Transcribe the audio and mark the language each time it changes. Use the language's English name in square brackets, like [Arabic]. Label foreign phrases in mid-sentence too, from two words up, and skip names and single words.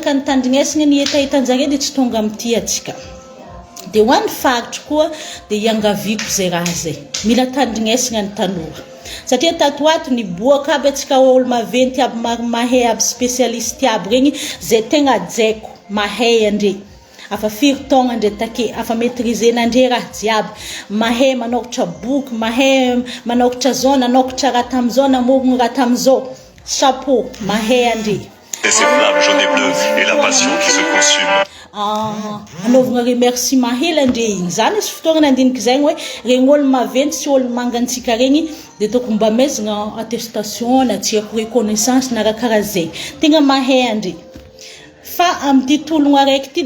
[Malagasy] ka nitandrignesagna ny etaetanjare de tsy tonga amity atsika de ho an'ny faritry koa de iangaviko zay raha zay mila tandrignesagna ny tanora satria tatoato ny boaka aby atsika olo maventy aby mahay aby spécialiste aby regny zay tegna jaiko mahay andre afa firy taogna andre take afa maîtriser andre raha jiaby mahay manokatra boky mahay manokatra zao nanokatra raha tam'zao namorogno raha tam'zao chapeau mahay andre [French] ces flammes jaune et bleu et la passion qui se consume [Malagasy] anaovagna remerciement hely andre igny zany izy fotoagna nandiniky zegny hoe regny olo maventy sy olo mangantsika regny de tokony mba mezagna attestation na tiako reconnaissance na raha karaha zay tegna mahay andre fa am'ty tologno araiky ty